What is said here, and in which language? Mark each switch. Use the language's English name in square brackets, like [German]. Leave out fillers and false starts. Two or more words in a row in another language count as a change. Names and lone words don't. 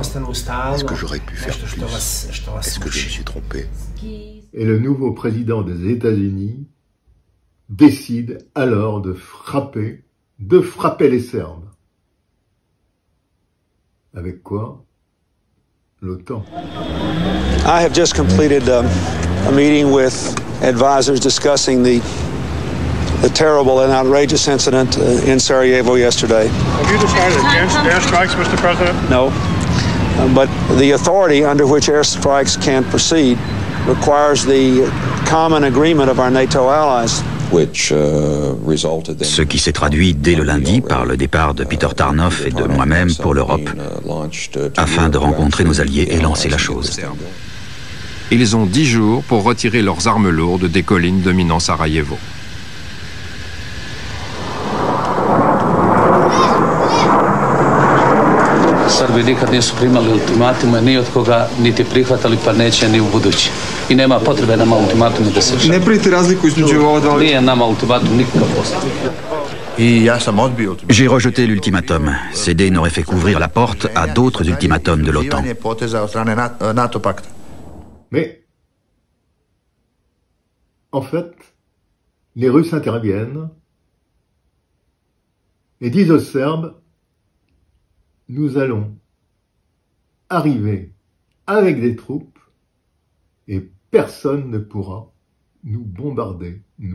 [French] Est-ce que j'aurais pu faire plus? Est-ce que je me suis trompé? Et le nouveau président des États-Unis décide alors de frapper les Serbes. Avec quoi? L'OTAN. [English] I have just completed a meeting with advisors discussing the terrible and outrageous incident in Sarajevo yesterday. Have you decided against airstrikes, Mr. President? No, but the authority under which airstrikes can proceed requires the common agreement of our NATO allies. [French] Ce qui s'est traduit dès le lundi par le départ de Peter Tarnoff et de moi-même pour l'Europe, afin de rencontrer nos alliés et lancer la chose. Ils ont 10 jours pour retirer leurs armes lourdes des collines dominant Sarajevo. [Serbian] Srbi nikad nisu primali ultimatume ni od koga, niti prihvatali, pa neće ni u budući. I nema potrebe nama ultimatume da se čeka. Ne pravite razliku između ova dva? Nije nama ultimatum nikakav postoji. [French] J'ai rejeté l'ultimatum. Céder n'aurait fait qu'ouvrir la porte à d'autres ultimatums de l'OTAN. Mais, en fait, les Russes interviennent et disent aux Serbes, nous allons arriver avec des troupes et personne ne pourra nous bombarder, nous.